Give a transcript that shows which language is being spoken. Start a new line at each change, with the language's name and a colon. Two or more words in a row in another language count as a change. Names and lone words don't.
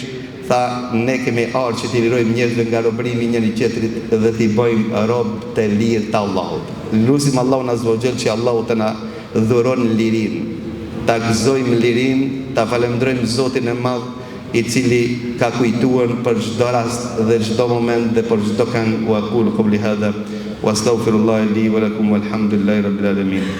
Albanian: Tha, ne kemi arë që t'i lirojmë njerëzve nga robrimi njëri qetrit dhe t'i bëjmë robë të lirë të Allahut. Lusim Allahun
Arabic: عز وجل
Albanian: që Allahu të na dhuron lirin, ta gëzojmë lirin, ta falemndrojmë Zotin e Madh i cili ka kujtuar për çdo rast dhe çdo moment dhe për çdo këngë.
Arabic: وأقول قولي هذا وأستغفر الله لي ولكم والحمد لله رب العالمين.